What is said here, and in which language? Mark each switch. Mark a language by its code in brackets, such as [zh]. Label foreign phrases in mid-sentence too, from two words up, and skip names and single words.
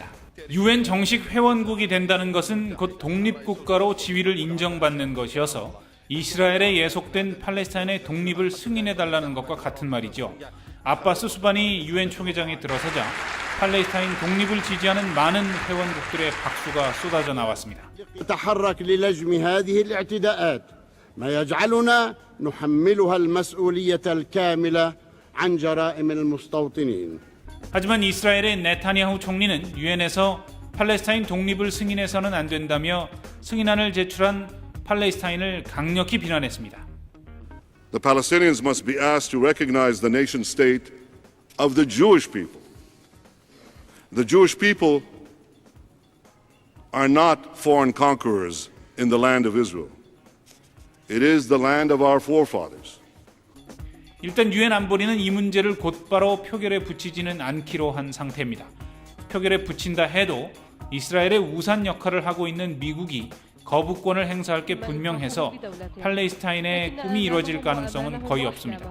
[ko] 유엔 정식 회원국이 된다는 것은 곧 독립국가로 지위를 인정받는 것이어서 이스라엘에 예속된 팔레스타인의 독립을 승인해달라는 것과 같은 말이죠. 아바스 수반이 유엔 총회장에 들어서자 팔레스타인 독립을 지지하는 많은 회원국들의 박수가 쏟아져 나왔습니다. [ar] نتحرك للجم هذه الاعتداءات ما يجعلنا نحملها المسؤولية الكاملة عن جرائم المستوطنين. [ko] 하지만 이스라엘의 네타냐후 총리는 유엔에서 팔레스타인 독립을 승인해서는 안 된다며 승인안을 제출한 팔레스타인을 강력히 비난했습니다. [en] The Palestinians must be asked to recognize the nation state of the Jewish people. The Jewish people are not foreign conquerors in the land of Israel. It is the land of our forefathers. [ko] 일단 유엔 안보리는 이 문제를 곧바로 표결에 붙이지는 않기로 한 상태입니다. 표결에 붙인다 해도 이스라엘의 우산 역할을 하고 있는 미국이 거부권을 행사할 게 분명해서 팔레스타인의 꿈이 이루어질 가능성은 거의 없습니다.